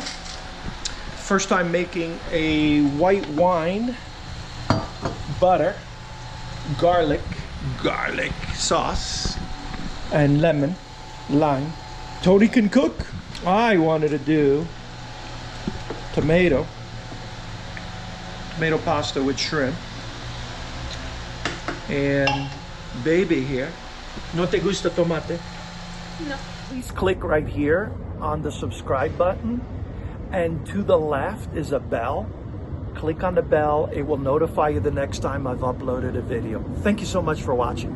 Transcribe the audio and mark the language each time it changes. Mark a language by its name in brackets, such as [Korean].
[English] First time making a white wine, butter, garlic sauce, and lemon, lime. Tony can cook. I wanted to do tomato pasta with shrimp. And baby here, [Spanish] ¿no te gusta tomate? No. [English] Please click right here on the subscribe button, and to the left is a bell. Click on the bell. It will notify you the next time I've uploaded a video. Thank you so much for watching.